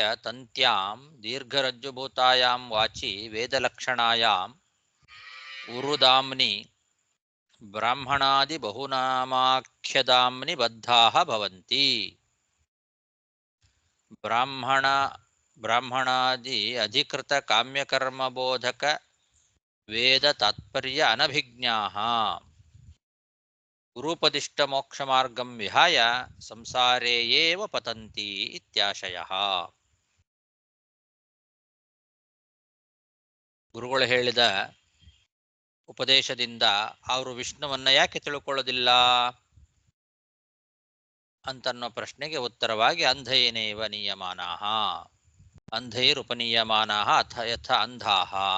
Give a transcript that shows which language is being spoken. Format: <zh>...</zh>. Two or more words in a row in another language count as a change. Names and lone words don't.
<sa>ತಂತ್ಯಾಂ ದೀರ್ಘರಜ್ಜುಭೂತಾಯಾಂ ವಾಚಿ ವೇದಲಕ್ಷಣಾಯಾಂ ಉರುದಾಮ್ನಿ ಬ್ರಾಹ್ಮಣಾದಿ ಬಹುನಾಮಾಖ್ಯದಾಮ್ನಿ ಬದ್ಧಾಃ ಭವಂತಿ. ಬ್ರಾಹ್ಮಣಾದಿ ಅಧಿಕೃತ ಕಾಮ್ಯಕರ್ಮಬೋಧಕ ವೇದ ತಾತ್ಪರ್ಯ ಅನಭಿಜ್ಞಾಃ ಗುರುಪದಿಷ್ಟ ಮೋಕ್ಷ ಮಾರ್ಗಂ ವಿಹಾಯ ಸಂಸಾರೇ ಏವ ಪತಂತಿ ಇತ್ಯಾಶಯಃ.</sa> <kn>ಗುರುಗಳು ಹೇಳಿದ ಉಪದೇಶದಿಂದ ಅವರು ವಿಷ್ಣುವನ್ನ ಯಾಕೆ ತಿಳ್ಕೊಳ್ಳೋದಿಲ್ಲ ಅಂತನ್ನೋ ಪ್ರಶ್ನೆಗೆ ಉತ್ತರವಾಗಿ</kn> <sa>ಅಂಧಯೇನೇವ ನೀಯಮಾನಾಃ ಅಂಧೈರುಪನೀಯಮಾನಾಃ ಅಥ ಯಥ ಅಂಧಾಃ.</sa>